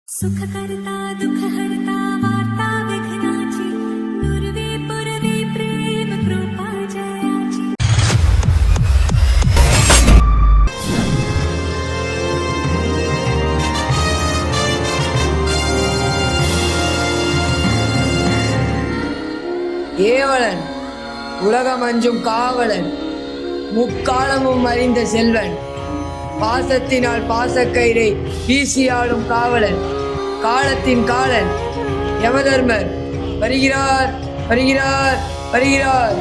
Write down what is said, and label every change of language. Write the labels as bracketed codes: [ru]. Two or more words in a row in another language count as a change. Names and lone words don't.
[mr] सुखकर्ता दुःखहर्ता वार्ता विघ्नाची नुरवे पुरवे प्रेम कृपा जयाची. [ta] ஏவலன் உலகமஞ்சும் காவலன் முக்காலமும் அறிந்த செல்வன் பாசத்தினால் பாசக்கயிறை வீசியாடும் காவலன் காலத்தின் காலன் யமதர்மர் வருகிறார் வருகிறார் வருகிறார்.